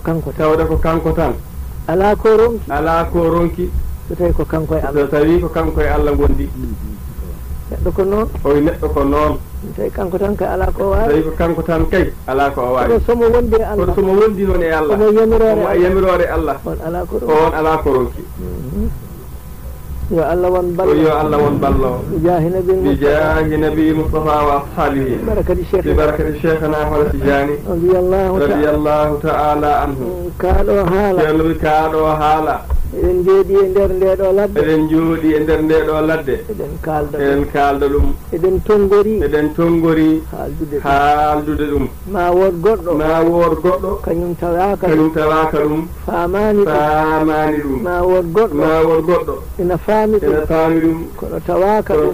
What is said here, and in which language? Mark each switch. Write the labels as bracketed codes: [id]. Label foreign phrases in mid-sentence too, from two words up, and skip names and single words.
[ff] kanko tan ala ko ronki so tawi ko kanko e Allah gondi neɗɗo ko noon neɗɗo ko noon tawi kanko tan kay ala ko wawi tawi ko kanko tan kay ala ko wawi somo wondi noon e Allah omo yamirore Allah on ala ko ronki yo Allah won ballo [ar] بجاه نبي مصطفى وأصحابه ببركة شيخنا [ff] Ahmad Tijani [ar] رضي الله تعالى عنه [ff] kaɗo haala eɗen jooɗi e nder nde ɗo ladde eɗen kalda ɗum eɗen tongori haaldude ɗum ma wood goɗɗo kañum tawaka ɗum famani ɗum ma wood goɗɗo ina faami ɗum kono tawaka